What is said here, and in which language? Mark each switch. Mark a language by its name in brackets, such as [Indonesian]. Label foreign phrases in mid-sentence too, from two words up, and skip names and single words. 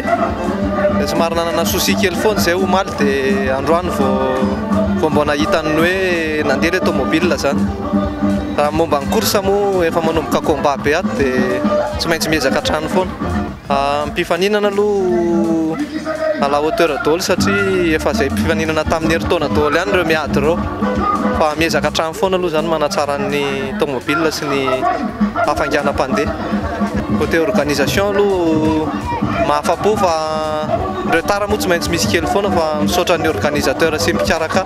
[Malagasy] Somary nanana souci kely foana zay omaly dia androany vao mbo nahitany hoe nandeha ilay automobile zany. Raha momba ny course moa efa manomboka combat be ato dia tsy maintsy miezaka hatrany foana. Mpifaninana aloha [French] à la hauteur [Malagasy] daholo satria efa izay mpifaninana tamin'ny herintaona daholo ihany ireo miady ireo. Fa miezaka hatrany foana aloha zany manatsara ny automobile sy ny hafainganam-pandeha. [French] Côté organisation [Malagasy] aloha mahafa-po fa retard moa tsy maintsy misy kely foana fa misaotra ny organisateur sy mpikaraka.